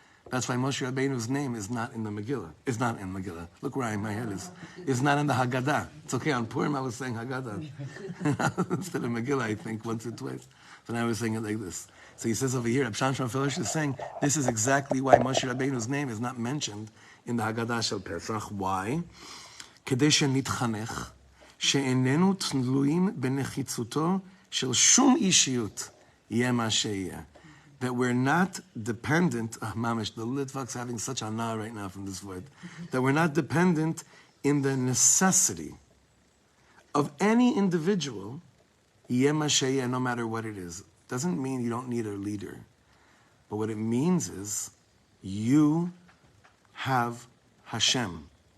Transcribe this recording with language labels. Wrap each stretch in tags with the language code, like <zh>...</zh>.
<en>That's why Moshe Rabbeinu's name is not in the Megillah. It's not in Megillah. Look where my head is. It's not in the Haggadah. It's okay, on Purim I was saying Haggadah. Instead of Megillah, I think, once or twice. So now I was saying it like this. So he says over here, Reb Shamshon Hirsch is saying, this is exactly why Moshe Rabbeinu's name is not mentioned in the Haggadah shel Pesach. Why?</en> <he>כדי שנתחנך, שאיננו תלויים בנחיצותו של שום אישיות, יהיה מה שיהיה.</he> <en>That we're not dependent, Mamish, the Litvak's having such a na right now from this word, that we're not dependent in the necessity of any individual, yeh Moshe, no matter what it is. Doesn't mean you don't need a leader. But what it means is you have Hashem.</en>